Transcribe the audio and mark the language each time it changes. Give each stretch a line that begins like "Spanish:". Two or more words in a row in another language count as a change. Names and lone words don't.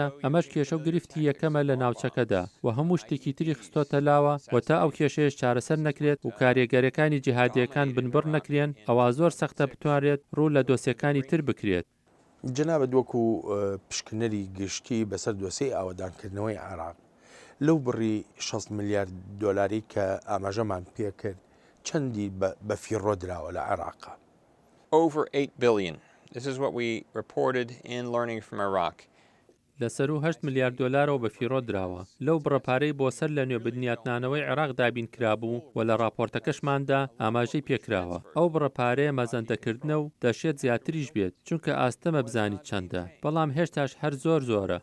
Central Kurdish: ئەمەش کێشە و گرفتی یەکەمە لە ناوچەکەدا و هەموو شتێکی تری خستۆتە لاوە و تا ئەو کێشەیەش چارەسەر نەکرێت و کاریگەرەکانی جیهادیەکان بنبڕ نەکرێن ئەوە زۆر سەختە بتوانرێت ڕوو لە دۆسیەکانی تر بکرێت. جەنابەت وەکو پشکنەری گشتی بەسەر دۆسەی ئاوەدانکردنەوەی عێراق لەو بڕی 6 میلیارد دۆلاری کە ئاماژەمان پێکرد چەندی بە فیڕۆ دراوە لە عێراقا؟
English: Over 8 billion. This is what we reported in Learning from Iraq.
Central Kurdish: لەسەر و 8 میلیارد دۆلارەوە بە فیڕۆ دراوە. لەو بڕەپارەی بۆ سەر لە نوێبدنیاتنانەوەی عێراق دابین کرابوو و لە راپۆرتەکەشماندا ئاماژەی پێکراوە. ئەو بڕەپارەیە مەزەندەکردنە و دەشێت زیاتریش بێت چونکە ئاستەمە بزانی چەندە. بەڵام هێشتاش هەر زۆرە.